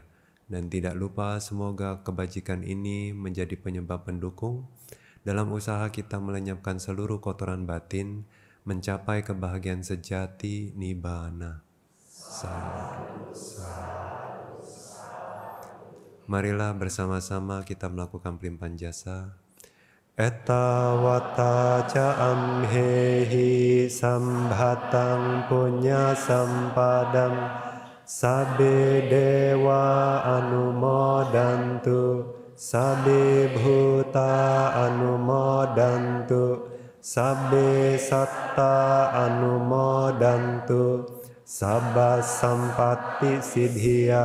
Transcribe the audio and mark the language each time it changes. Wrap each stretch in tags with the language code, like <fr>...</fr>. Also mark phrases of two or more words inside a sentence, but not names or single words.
<id>Dan tidak lupa semoga kebajikan ini menjadi penyebab pendukung dalam usaha kita melenyapkan seluruh kotoran batin, mencapai kebahagiaan sejati nibbana. Marilah bersama-sama kita melakukan pelimpahan jasa.</id> <pi>Etta wata ca amhehi sambhatang punya sampadam sabbe dewa anumodantu sabbe bhuta anumodantu sabbe satta anumodantu sabba sampatti siddhya.</pi>